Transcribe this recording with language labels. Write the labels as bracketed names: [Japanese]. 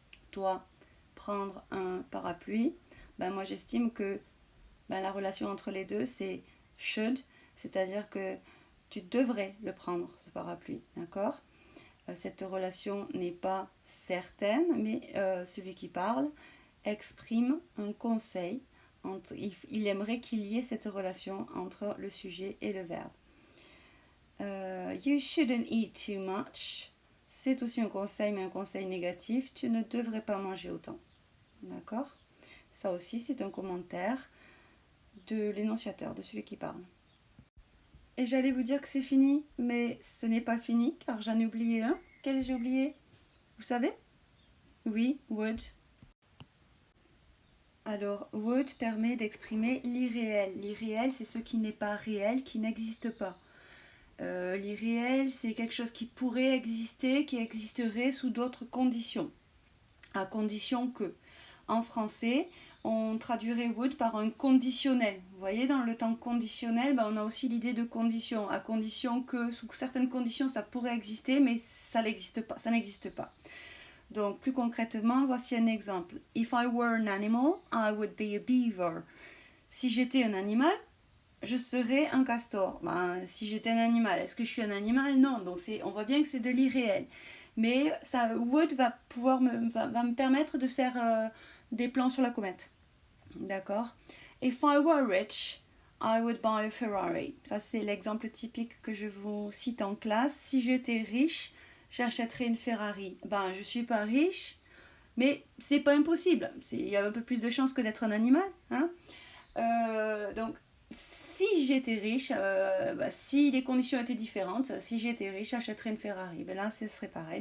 [French] Toi, prendre un parapluie. Ben, moi, j'estime que la relation entre les deux, c'est should, c'est-à-dire que tu devrais le prendre, ce parapluie, d'accord? Cette relation n'est pas certaine, mais celui qui parle exprime un conseil. Il aimerait qu'il y ait cette relation entre le sujet et le verbe. [English] You shouldn't eat too much. [French] C'est aussi un conseil, mais un conseil négatif. Tu ne devrais pas manger autant. D'accord? Ça aussi, c'est un commentaire de l'énonciateur, de celui qui parle. Et j'allais vous dire que c'est fini, mais ce n'est pas fini, car j'en ai oublié un. Quel j'ai oublié? Vous savez? Oui, would. Alors, would permet d'exprimer l'irréel. L'irréel, c'est ce qui n'est pas réel, qui n'existe pas. L'irréel, c'est quelque chose qui pourrait exister, qui existerait sous d'autres conditions. À condition que, en français, on traduirait would par un conditionnel. Vous voyez, dans le temps conditionnel, on a aussi l'idée de condition. À condition que, sous certaines conditions, ça pourrait exister, mais ça n'existe pas. Ça n'existe pas. Donc, plus concrètement, voici un exemple. [English] If I were an animal, I would be a beaver. [French] Si j'étais un animal, je serais un castor. Si j'étais un animal, est-ce que je suis un animal? Non. Donc, on voit bien que c'est de l'irréel. Mais ça, would va me permettre de faire des plans sur la comète. D'accord? [English] If I were rich, I would buy a Ferrari. [French] Ça, c'est l'exemple typique que je vous cite en classe. Si j'étais riche, j'achèterais une Ferrari. Je suis pas riche, mais c'est pas impossible. Il y a un peu plus de chances que d'être un animal. Hein? Donc, si j'étais riche, si les conditions étaient différentes, si j'étais riche, j'achèterais une Ferrari. Là, ce serait pareil.